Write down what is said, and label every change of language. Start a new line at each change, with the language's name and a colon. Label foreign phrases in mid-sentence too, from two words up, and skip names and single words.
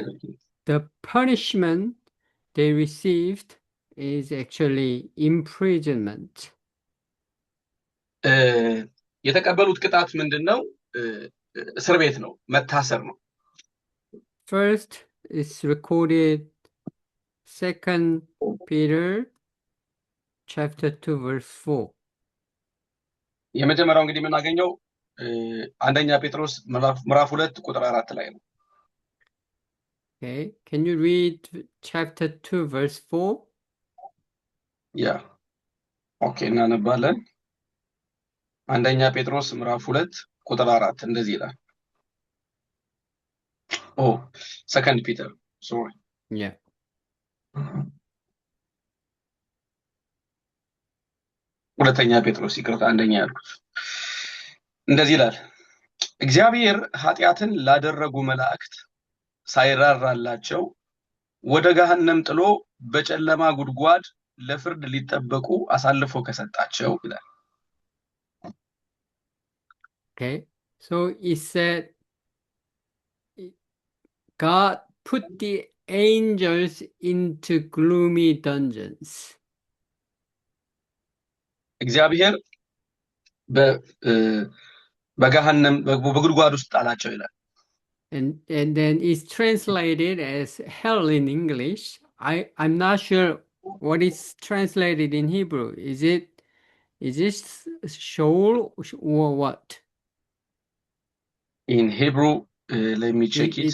English: The punishment they received is actually imprisonment.
Amharic: የተቀበሉት ቅጣት ምንድነው? እስር ቤት ነው፣ መታሰር ነው።
English: First is recorded 2 Peter chapter 2 verse 4.
Amharic: የመጀመሪያው እንግዲህ የምናገኘው አንደኛ ጴጥሮስ ምዕራፍ 2 ቁጥር 4 ላይ ነው።
English: Okay, can you read chapter 2 verse 4?
Amharic: ያ ኦኬ እናነባለን። አንደኛ ጴጥሮስ ምዕራፍ 2 ቁጥር 4 እንደዚህ ይላል።
English: second Peter sorry Yeah.
Amharic: ሁለተኛ ጴጥሮስ ይቅርታ፣ አንደኛ ያልኩት እንደዚህ ይላል። እግዚአብሔር ኃጢአትን ላደረጉ መላእክት ሳይራራላቸው ወደ ገሃነም ጥሎ በጨለማ ጉድጓድ ለፍርድ ሊጠበቁ አሳልፎ ከሰጣቸው ይላል።
English: Okay, so it said God put the angels into gloomy dungeons.
Amharic: እግዚአብሔር በገሃነም በጉድጓድ ውስጥ ጣላቸው ይላል።
English: And then it's translated as hell in English. I'm not sure what is translated in Hebrew. Is it Sheol or what? In Hebrew, let me check it.